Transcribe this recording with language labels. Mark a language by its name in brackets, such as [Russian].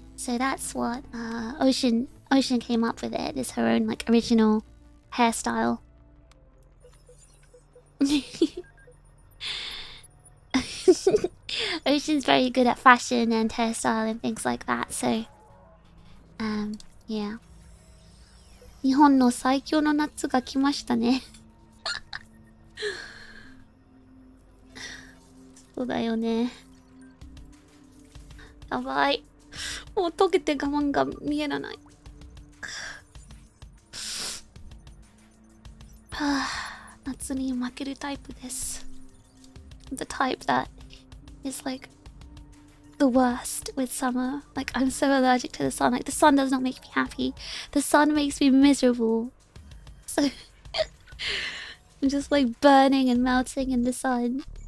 [English] So that's what Ocean came up with it. It's her own like original hairstyle. Ocean's very good at fashion and hairstyle and things like that, so yeah. [Japanese] 日本の最強の夏が来ましたね。そうだよね。やばい。もう溶けて我慢が見えない。夏に負けるタイプです。 [English] The type that is like the worst with summer. Like, I'm so allergic to the sun. Like, the sun does not make me happy. The sun makes me miserable. So I'm just like burning and melting in the sun.